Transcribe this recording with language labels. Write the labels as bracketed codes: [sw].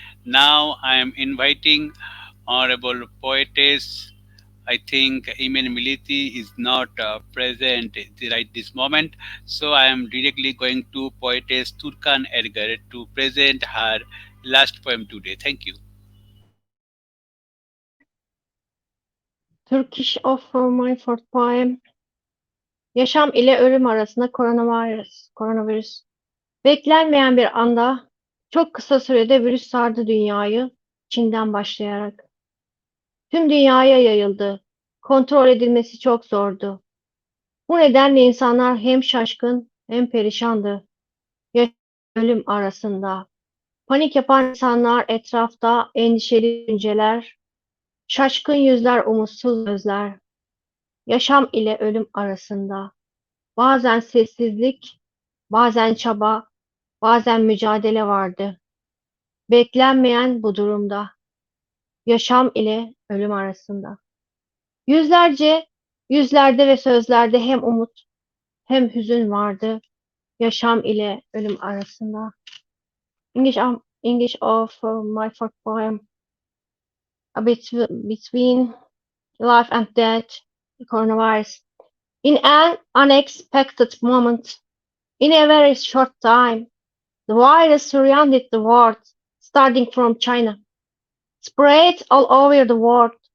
[en] Now I am inviting Honorable Poetess. I think Imen Melliti is not present right this moment, so I am directly going to Poetess Turkan Ergor to present her last poem today. Thank you. Turkish offer my fourth poem. [tr] Yaşam ile ölüm arasında koronavirüs. Beklenmeyen bir anda çok kısa sürede virüs sardı dünyayı, Çin'den başlayarak. Tüm dünyaya yayıldı. Kontrol edilmesi çok zordu. Bu nedenle insanlar hem şaşkın hem perişandı. Yaşam ölüm arasında. Panik yapan insanlar etrafta endişeli düşünceler, şaşkın yüzler, umutsuz gözler. Yaşam ile ölüm arasında. Bazen sessizlik, bazen çaba, bazen mücadele vardı. Beklenmeyen bu durumda. Yaşam ile ölüm arasında. Yüzlerde ve sözlerde hem umut hem hüzün vardı. Yaşam ile ölüm arasında. [en] English of my fourth poem. Between life and death, coronavirus. In an unexpected moment, in a very short time, the virus surrounded the world, starting from China, spread all over the world.